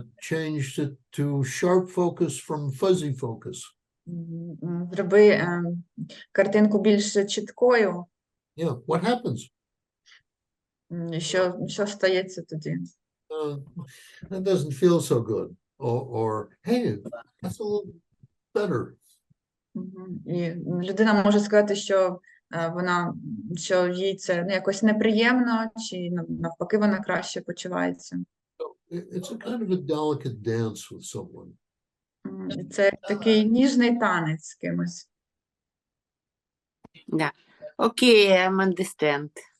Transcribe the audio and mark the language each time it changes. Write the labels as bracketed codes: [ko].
[en] Change it to sharp focus from fuzzy focus. [uk] Зроби картинку більш чіткою. [en] Yeah, what happens? [uk] Що стається тоді? [en] That doesn't feel so good. Or hey, that's a little better. [uk] І людина може сказати, що що їй це якось неприємно, чи навпаки вона краще почувається. [en] It's a kind of a delicate dance with someone. [uk] Це такий ніжний танець з кимось. Да. [en] Окей, I understand.